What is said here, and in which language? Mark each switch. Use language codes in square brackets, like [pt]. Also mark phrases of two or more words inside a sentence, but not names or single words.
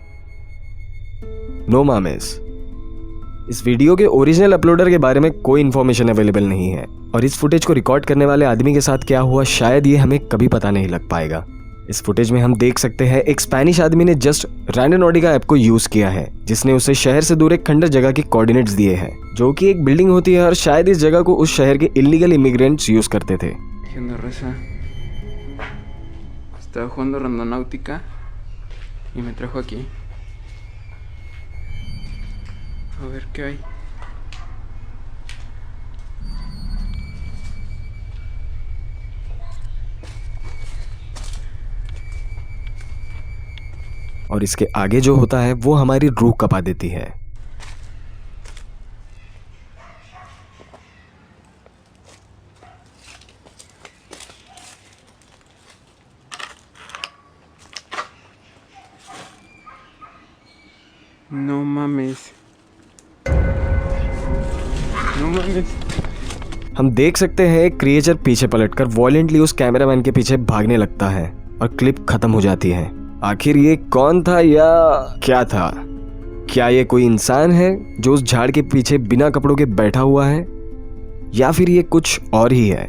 [es] no mames, [hi] इस वीडियो के ओरिजिनल अपलोडर के बारे में कोई [en] information available [hi] नहीं है और इस फुटेज को रिकॉर्ड करने वाले आदमी के साथ क्या हुआ शायद ये हमें कभी पता नहीं लग पाएगा। इस फुटेज में हम देख सकते हैं एक स्पेनिश आदमी ने जस्ट रैंडोनॉटिका ऐप को यूज किया है, जिसने उसे शहर से दूर एक खंडर जगह की कोऑर्डिनेट्स दिए हैं, जो कि एक बिल्डिंग होती है और शायद इस जगह को उस शहर के [en] illegal immigrants [hi] यूज करते थे। [es] Estaba jugando Randonautica y me trajo aquí. A ver qué hay. [hi] और इसके आगे जो होता है वो हमारी रूह कपा देती है। [es] No mames. No mames. [hi] हम देख सकते हैं एक क्रिएचर पीछे पलटकर वॉयलेंटली उस कैमरामैन के पीछे भागने लगता है और क्लिप खत्म हो जाती है। आखिर ये कौन था या क्या था? क्या ये कोई इंसान है जो उस झाड़ के पीछे बिना कपड़ों के बैठा हुआ है, या फिर ये कुछ और ही है?